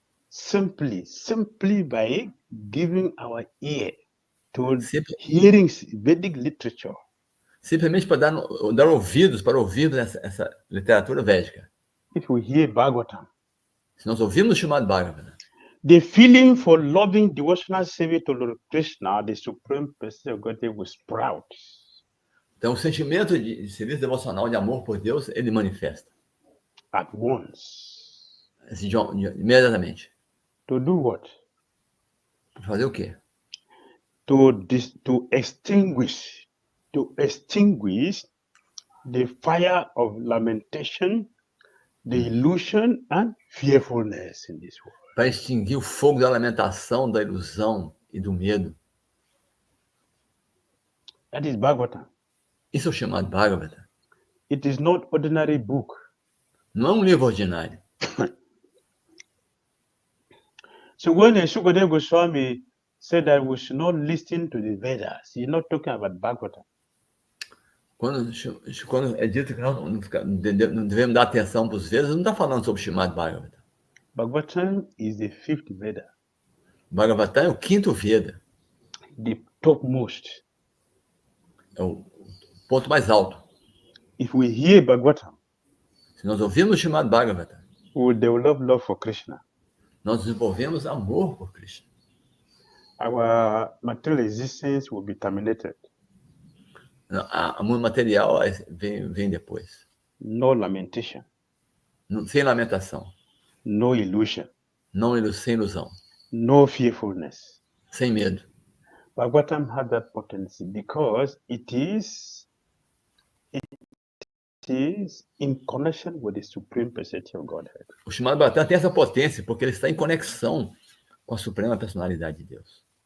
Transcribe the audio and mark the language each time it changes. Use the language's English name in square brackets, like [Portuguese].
[English] Simply by giving our ear to hearing Vedic literature. [Portuguese] Simplesmente para dar ouvidos para ouvir essa literatura védica. [English] If we hear Bhagavatam, [Portuguese] se nós ouvirmos o Srimad Bhagavatam, [English] the feeling for loving devotional service to Lord Krishna, the Supreme Person of Godhead, will sprout. [Portuguese] Então, o sentimento de serviço devocional, de amor por Deus, ele manifesta. [English] At once. [Portuguese] Assim, imediatamente. [English] To do what? [Portuguese] Para fazer o quê? [English] To extinguish the fire of lamentation, the illusion and fearfulness in this world. [Portuguese] Para extinguir o fogo da lamentação, da ilusão e do medo. [English] That is Bhagavatam. [Portuguese] Isso é o chamado Bhagavatam. [English] It is not ordinary book. [Portuguese] Não é um livro ordinário. [English] So when Sukadeva Goswami said that we should not listen to the Vedas, he's not talking about Bhagavatam. [Portuguese] Quando é dito que não devemos dar atenção para os Vedas, não está falando sobre o chamado Bhagavatam. [English] Bhagavatam is the fifth Veda. [Portuguese] Bhagavatam é o quinto Veda. [English] The topmost. [Portuguese] É o ponto mais alto. [English] If we hear Bhagavatam, [Portuguese] se nós ouvirmos o chamado Bhagavatam, [English] we will develop love for Krishna. [Portuguese] Nós desenvolvemos amor por Krishna. [English] Our material existence will be terminated. [Portuguese] O mundo material vem depois. [English] No lamentation. [Portuguese] Sem lamentação. [English] No illusion. [Portuguese] Sem ilusão. [English] No fearfulness. [Portuguese] Sem medo. [English] Bhagavatam has that potency because it is in connection with the Supreme Personality of Godhead. [Portuguese] O chamado Bhagavatam tem essa potência porque ele está em conexão com a Suprema Personalidade de Deus.